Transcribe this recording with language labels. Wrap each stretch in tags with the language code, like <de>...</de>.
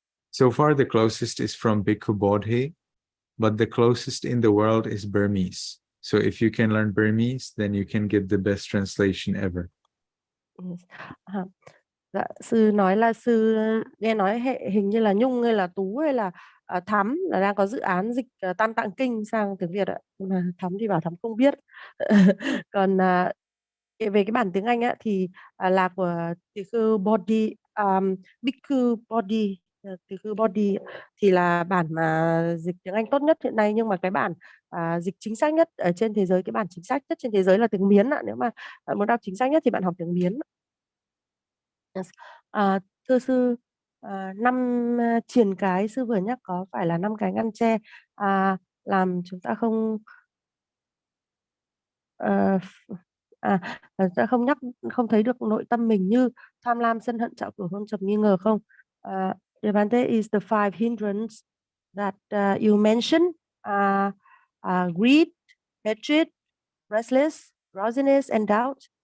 <en>So far, the closest is from Bhikkhu Bodhi, but the closest in the world is Burmese. So if you can learn Burmese, then you can get the best translation ever. Yes.</en> <vi>Dạ, sư nói là sư nghe nói hình như là Nhung hay là Tú hay là Thắm là đang có dự án dịch Tam Tạng Kinh sang tiếng Việt ạ. Mà Thắm thì bảo Thắm không biết. Còn về cái bản tiếng Anh á, thì là của tỷ khưu Bodhi, Bhikkhu Bodhi, tỷ khưu Bodhi thì là bản mà dịch tiếng Anh tốt nhất hiện nay, nhưng mà cái bản dịch chính xác nhất ở trên thế giới, cái bản chính xác nhất trên thế giới là tiếng Miến ạ. Nếu mà bạn muốn đọc chính xác nhất thì bạn học tiếng Miến.</vi> <en>Yes.</en> <vi>Thưa sư, 5 triền cái sư vừa nhắc có phải là 5 cái ngăn tre làm chúng ta không chúng ta không thấy được nội tâm mình, như tham lam, sân hận, trạo cử, hôn trầm, nghi ngờ không?</vi> <en>Devante, is the 5 hindrance that you mentioned greed, hatred, restless, drowsiness, and doubt?</en>